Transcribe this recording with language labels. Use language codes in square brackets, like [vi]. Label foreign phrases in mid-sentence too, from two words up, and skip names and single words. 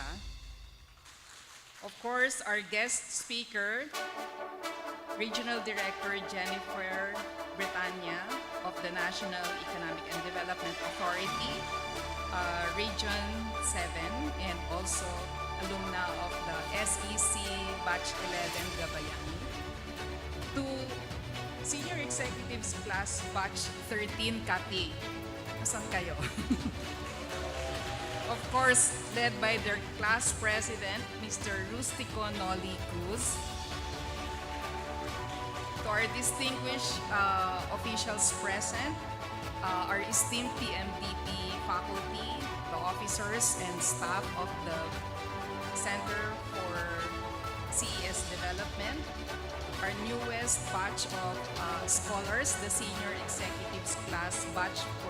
[en] Of course, our guest speaker, Regional Director Jennifer Bretanya of the National Economic and Development Authority, Region 7, and also alumna of the SEC Batch 11 Gabayani. To Senior Executives Class Batch 13 Kati. [tl] Asan kayo? [en] Of course, led by their class president, Mr. Rustico Noli Cruz. To our distinguished officials present, our esteemed PMDP faculty, the officers and staff of the Center for CES Development, our newest batch of scholars, the Senior Executives Class Batch 14.